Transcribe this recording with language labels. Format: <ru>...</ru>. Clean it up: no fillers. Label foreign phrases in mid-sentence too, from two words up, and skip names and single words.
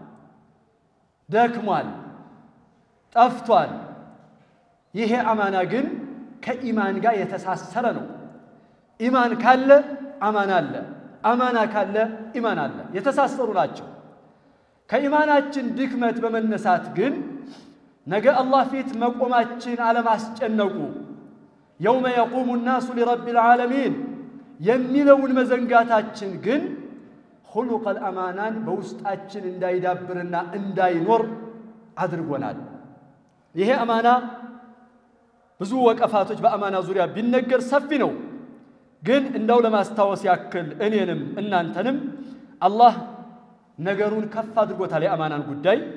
<am>ደክሟል ጠፍቷል። ይሄ አማና ግን ከኢማን ጋር የተሳሰረ ነው። ኢማን ካለ አማና አለ፣ አማና ካለ ኢማን አለ፣ የተሳሰሩ ናቸው። ከኢማናችን ድክመት በመነሳት ግን ነገ አላህ ፊት መቆማችን አለማስጨነቁ</am> <ar>يوم يقوم الناس لرب العالمين</ar> <am>የሚለውን መዘንጋታችን ግን</am> <ar>خلق الأمانان</ar> <am>በውስጣችን እንዳይዳብርና እንዳይኖር አድርጎናል። ይሄ አማና ብዙ ወቀፋቶች በአማና ዙሪያ ቢነገር ሰፊ ነው። ግን እንደው ለማስታወስ ያክል እኔንም እናንተንም አላህ ነገሩን ከፍ አድርጎታል። የአማናን ጉዳይ</am>